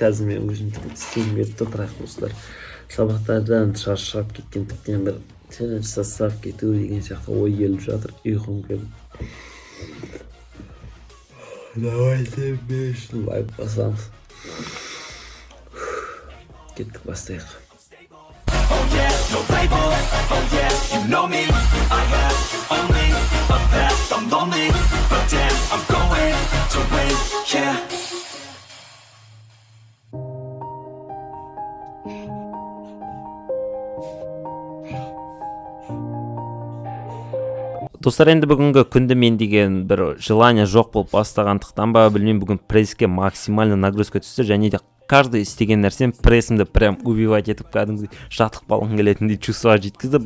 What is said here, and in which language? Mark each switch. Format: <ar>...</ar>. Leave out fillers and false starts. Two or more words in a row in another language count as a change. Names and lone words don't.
<kk>Қазір мен өзімді істейін беріп тұр, достар. Сабақтардан шаршап кеткен, тіптен бір челлендж жасап кету деген сияқты ой келіп жатыр, ұйқым келіп. Давайте 5 лайк басамыз. Кеттік, бастайық.</kk> <en>Oh yeah, no label, oh yeah, you know me. I have only a path, I'm lonely, but damn, I'm going to win, yeah.</en> <kk>Достар, енді бүгінгі күнді мен деген бір желание жоқ болып бастағандықтан ба, білмеймін, бүгін пресске</kk> <ru>максимально нагрузка</ru> <kk>түсті, және де каждый істеген нәрсем прессімді</kk> <ru>прям убивать</ru> <kk>етіп кәдімгідей жатып қалғым келетіндей чувствоға жеткізді.</kk>